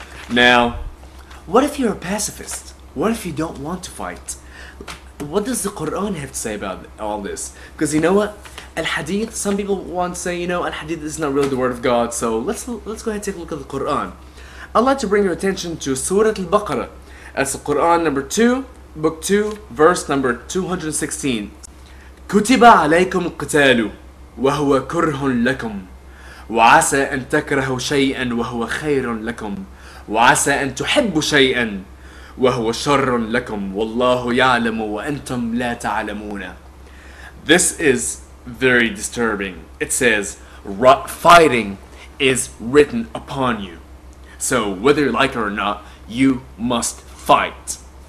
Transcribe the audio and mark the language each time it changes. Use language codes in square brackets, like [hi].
[en] Now, what if you're a pacifist? What if you don't want to fight? What does the Quran have to say about all this? Because you know what? Al-Hadith, some people want to say, Al-Hadith is not really the word of God, so let's go ahead and take a look at the Quran. I'd like to bring your attention to Surah Al-Baqarah. That's the Quran number 2, book 2, verse number 216. [ar] كتب عليكم القتال وهو كره لكم وعسى أن تكرهوا شيئا وهو خير لكم وعسى أن تحبوا شيئا وهو شر لكم والله يعلم وأنتم لا تعلمون. [en] This is very disturbing. It says, fighting is written upon you. So whether you like it or not, you must fight.